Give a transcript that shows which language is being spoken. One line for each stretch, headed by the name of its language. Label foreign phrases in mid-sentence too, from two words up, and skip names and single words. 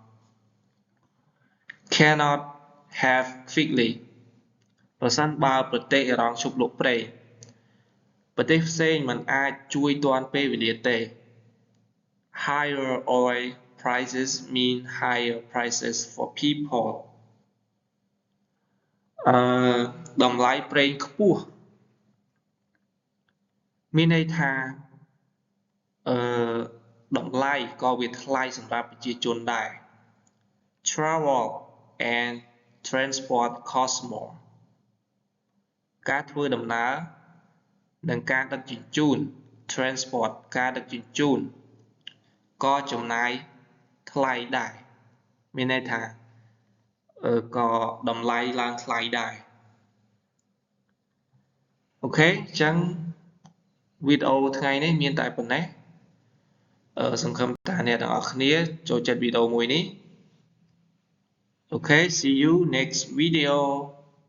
English: cannot have quickly
Khmer: ប្រសិនបើប្រទេសអ៊ីរ៉ង់ឈប់លក់ប្រេងប្រទេសផ្សេងមិនអាចជួយទាន់ពេលវេលាទេ
English: higher oil prices mean higher prices for people
Khmer: តម្លៃប្រេងខ្ពស់មានន័យថាតម្លៃក៏វាថ្លៃសម្រាប់ ប្រជាជនដែរ
English: travel and transport cost more
Khmer: ការធ្វើដំណើរនិងការដឹកជញ្ជូន transport ការដឹកជញ្ជូនក៏ចំណាយថ្លៃដែរមានន័យថាក៏តម្លៃឡើងថ្លៃដែរ អូខេអញ្ចឹងវីដេអូថ្ងៃនេះមានតែប៉ុណ្ណេះសង្ឃឹមថាអ្នកទាំងអស់គ្នាចូលចិត្តវីដេអូមួយនេះអូខេ
English: see you next video